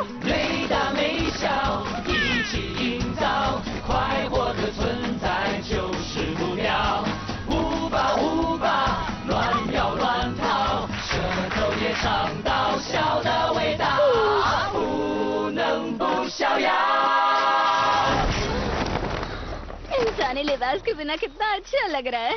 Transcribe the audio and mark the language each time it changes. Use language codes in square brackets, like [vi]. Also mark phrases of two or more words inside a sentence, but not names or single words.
[zh] 没大没小，一起营造快活的存在就是目标。舞吧舞吧，乱摇乱跑，舌头也尝到笑的味道，不能不逍遥。 [hi] इंसानी लिबास के बिना कितना अच्छा लग रहा है।